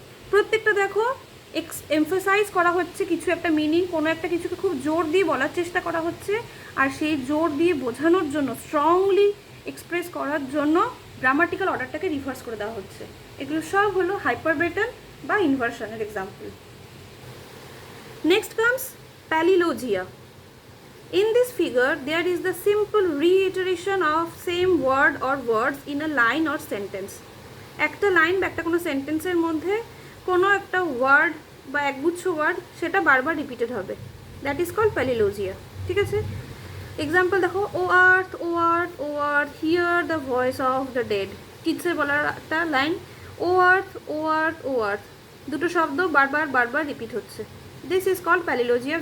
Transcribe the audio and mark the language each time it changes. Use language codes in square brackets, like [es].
[bn] প্রত্যেকটা দেখো এমফাসাইজ করা হচ্ছে কিছু একটা মিনিং, কোনো একটা কিছুকে খুব জোর দিয়ে বলার চেষ্টা করা হচ্ছে, আর সেই জোর দিয়ে বোঝানোর জন্য, স্ট্রংলি এক্সপ্রেস করার জন্য গ্রামাটিক্যাল অর্ডারটাকে রিভার্স করে দেওয়া হচ্ছে। এগুলো সব হলো হাইপারবেটন বা ইনভার্সনের example. [en] Next comes palilogia. In this figure, there is the simple reiteration of same word or words in a line or sentence. [bn] একটা লাইন বা একটা কোনো সেন্টেন্সের মধ্যে কোনো একটা ওয়ার্ড বা একগুচ্ছ ওয়ার্ড সেটা বারবার রিপিটেড হবে, [en] That is called palilogia. [bn] ঠিক আছে, এক্সাম্পল দেখো, [en] O earth O earth O earth hear the voice of the dead. [bn] কিডসের বলার একটা লাইন, [en] O earth O earth O earth, [bn] দুটো শব্দ বারবার বারবার রিপিট হচ্ছে, [en] This is called palilogia.